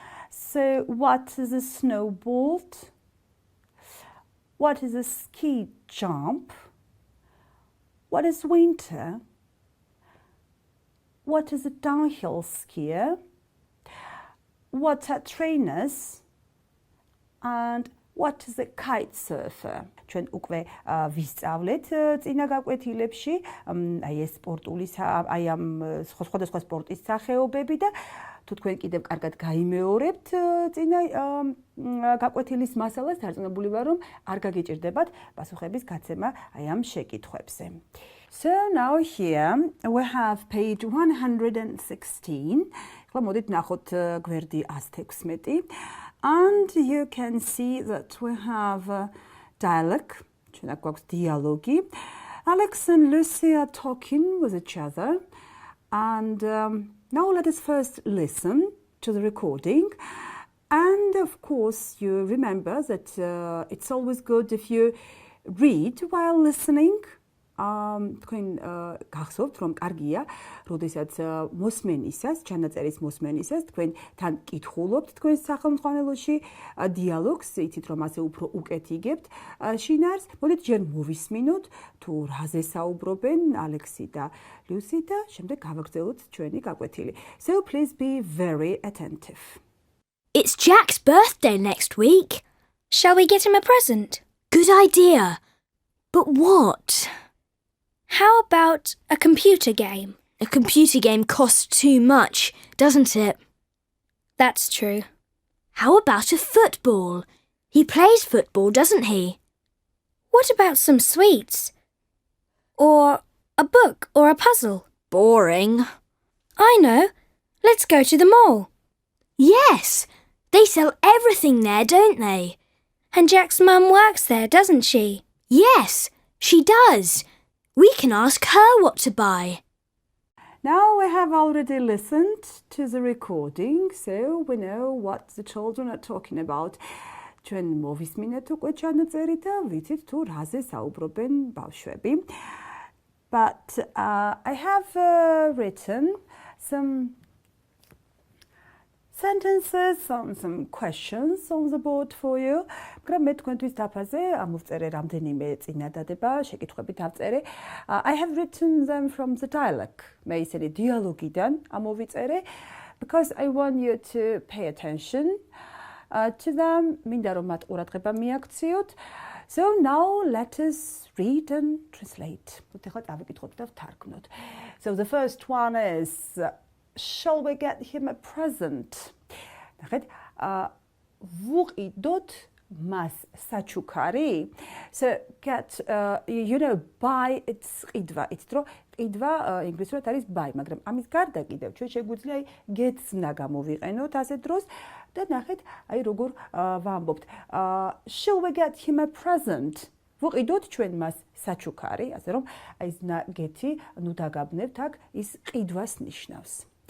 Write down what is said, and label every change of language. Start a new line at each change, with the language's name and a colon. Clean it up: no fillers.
English: So what is a snowboard? What is a ski jump? What is winter? What is a downhill skier? What are trainers? And what is a kite surfer?
Georgian: ჩვენ უკვე ვისწავლეთ წინა გაკვეთილებში აი ეს სპორტული აი ამ სხვადასხვა სპორტის სახეობები და თუ თქვენ კიდევ კარგად გაიმეორებთ წინა გაკვეთილის მასალას, დარწმუნებული ვარ რომ არ გაგიჭირდებათ პასუხების გაცემა აი ამ შეკითხვებზე.
English: So now here we have page 116.
Georgian: ახლა მოდით ნახოთ გვერდი 116.
English: And you can see that we have dialogue.
Georgian: ჩვენ აქ გვაქვს დიალოგი.
English: Alex and Lucy are talking with each other. And now let us first listen to the recording. And of course, you remember that it's always good if you read while listening.
Georgian: თქვენ გახსოვთ რომ კარგია, როდესაც მოსმენისას, ჩანაწერის მოსმენისას თქვენ თან კითხულობთ თქვენ სახელმძღვანელოში დიალოგს, იცით რომ ასე უფრო უკეთ იგებთ შინაარს. მოდით ჯერ მოვისმინოთ თუ რაზე საუბრობენ ალექსი და ლუსი და შემდეგ გავაგრძელოთ ჩვენი გაკვეთილი.
English: So please be very attentive. It's Jack's birthday next week. Shall we get him a present? Good idea. But what? How about a computer game? A computer game costs too much, doesn't it? That's true. How about a football? He plays football, doesn't he? What about some sweets? Or a book or a puzzle? Boring. I know. Let's go to the mall. Yes, they sell everything there, don't they? And Jack's mum works there, doesn't she? Yes, she does. We can ask her what to buy. Now we have already listened to the recording, so we know what the children are talking about.
Georgian: ჩვენ მოვისმინეთ უკვე ჩანაწერი და ვიცით თუ რაზე საუბრობენ ბავშვები.
English: But I have written some sentences, some questions on the board for you.
Georgian: მაგრამ მე თქვენთვის დაფაზე ამოვწერე რამდენიმე წინადადება, შეკითხვები დავწერე.
English: I have written them from the dialogue.
Georgian: მე ისინი დიალოგიდან ამოვიწერე
English: because I want you to pay attention to them.
Georgian: მინდა რომ მათ ყურადღება მიაქციოთ.
English: So now let us read and translate.
Georgian: ეხლა დავიკითხოთ და ვთარგმნოთ.
English: So the first one is shall we get him a present?
Georgian: ნახეთ, ვუყიდოთ მას საჩუქარი.
English: So get, buy, it's ყიდვა.
Georgian: იცით რომ ყიდვა ინგლისურად არის buy, მაგრამ ამის გარდა კიდევ ჩვენ შეგვიძლია gets ნა გამოვიყენოთ ასე დროს და ნახეთ, აი როგორ ვამბობთ.
English: Shall we get him a present?
Georgian: ვუყიდოთ ჩვენ მას საჩუქარი, ასე რომ აი ეს get-ი ნუ დაგაბნევთ აქ ის ყიდვას ნიშნავს.